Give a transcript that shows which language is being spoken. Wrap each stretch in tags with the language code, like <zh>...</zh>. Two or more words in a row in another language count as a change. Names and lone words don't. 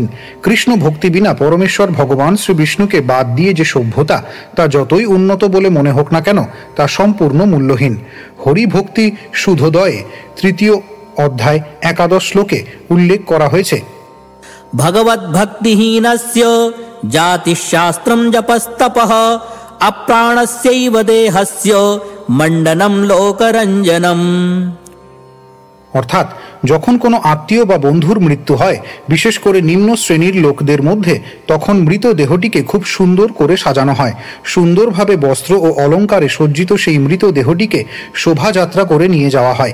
<bn>কৃষ্ণ ভক্তি বিনা পরমেশ্বর ভগবান শ্রী বিষ্ণুকে বাদ দিয়ে যে সভ্যতা তা যতই উন্নত বলে মনে হোক না কেন তা সম্পূর্ণ মূল্যহীন। হরিভক্তি সুধোদয়ে 3 অধ্যায় 11 শ্লোকে উল্লেখ করা হয়েছে,</bn> <sa>ভগবদ্ভক্তিহীনস্য জাতিশাস্ত্রম জপস্তপঃ अप्राणस्यैव देहस्य मण्डनं लोकरञ्जनम्।</sa> <bn>অর্থাৎ যখন কোনো আত্মীয় বা বন্ধুর মৃত্যু হয়, বিশেষ করে নিম্ন শ্রেণীর লোকদের মধ্যে, তখন মৃত দেহটিকে খুব সুন্দর করে সাজানো হয়। সুন্দরভাবে বস্ত্র ও অলঙ্কারে সজ্জিত সেই মৃত দেহটিকে শোভাযাত্রা করে নিয়ে যাওয়া হয়।</bn>